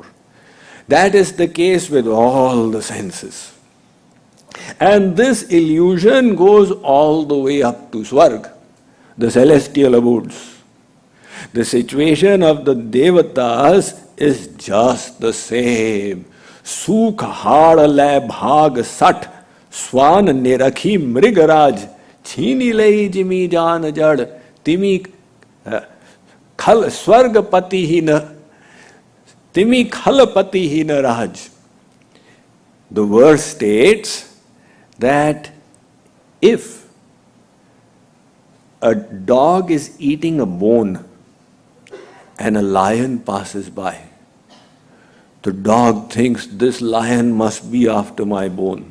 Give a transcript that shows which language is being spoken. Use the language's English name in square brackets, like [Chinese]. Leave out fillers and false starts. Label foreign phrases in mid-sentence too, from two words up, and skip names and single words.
[English] That is the case with all the senses. And this illusion goes all the way up to Swarg, the celestial abodes. The situation of the Devatas is just the same. [Awadhi] सूख हाड़ लै भाग सठ स्वान निरखि मृगराज छीनि लेइ जिमि जान जड़ तिमि खल स्वर्गपति हीन तिमि खलपति हीन राज. [English] The verse states that if a dog is eating a bone and a lion passes by, the dog thinks this lion must be after my bone.